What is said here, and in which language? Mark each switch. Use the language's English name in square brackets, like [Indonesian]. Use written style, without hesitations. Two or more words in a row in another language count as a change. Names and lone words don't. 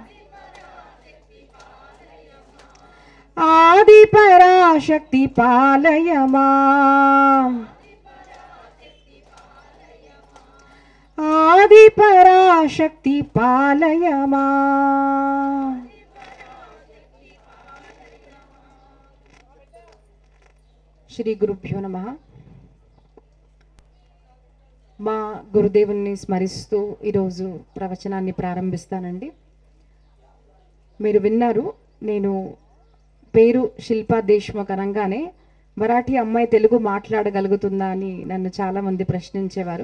[Sanskrit] आदि पराशक्ति पालय मां. आदि पराशक्ति पालय मां. శ్రీ గురుభ్యో నమః. [Telugu] మా గురుదేవుని స్మరిస్తూ ఈరోజు ప్రవచనాన్ని ప్రారంభిస్తానండి. మీరు విన్నారు, నేను పేరు శిల్పా దేశ్ముఖ్ అనగానే మరాఠీ అమ్మాయి తెలుగు మాట్లాడగలుగుతుందా అని నన్ను చాలామంది ప్రశ్నించేవారు.